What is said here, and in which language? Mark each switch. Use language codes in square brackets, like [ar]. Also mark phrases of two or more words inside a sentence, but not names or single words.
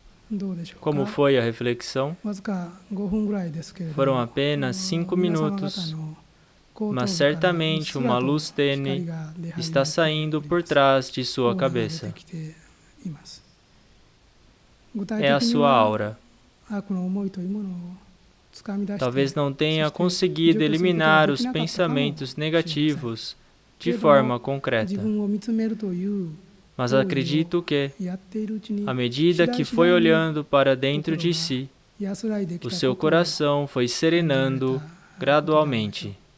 [ja] どうでしょうか。 [pt] Como foi a reflexão? [ja] わずか5分ぐらいですけれども、 [pt] Foram apenas 5 minutos, mas certamente uma luz tênue está saindo por trás de sua cabeça. É a sua aura. Talvez não tenha conseguido eliminar os pensamentos negativos de forma concreta, mas acredito que, à medida que foi olhando para dentro de si, o seu coração foi serenando gradualmente.